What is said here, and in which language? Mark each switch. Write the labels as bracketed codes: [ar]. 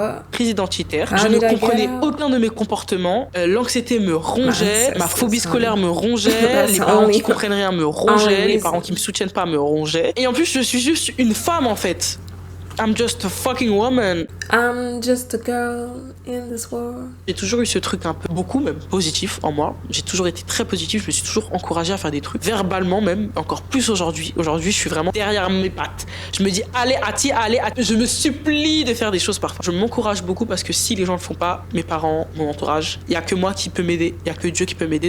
[fr] Crise identitaire. Je ne comprenais aucun de mes comportements. L'anxiété me rongeait, ma phobie scolaire me rongeait, les parents qui comprennent rien me rongeaient, les parents qui me soutiennent pas me rongeaient. Et en plus, je suis juste une femme en fait. [en] I'm just a fucking woman. I'm just a girl in this world. [fr] J'ai toujours eu ce truc un peu, beaucoup même, positif en moi. J'ai toujours été très positif, je me suis toujours encouragée à faire des trucs. Verbalement même, encore plus aujourd'hui. Aujourd'hui, je suis vraiment derrière mes pattes. Je me dis, allez, Ati, allez, Ati. Je me supplie de faire des choses parfois. Je m'encourage beaucoup parce que si les gens le font pas, mes parents, mon entourage, il y a que moi qui peux m'aider. Il y a que Dieu qui peut m'aider.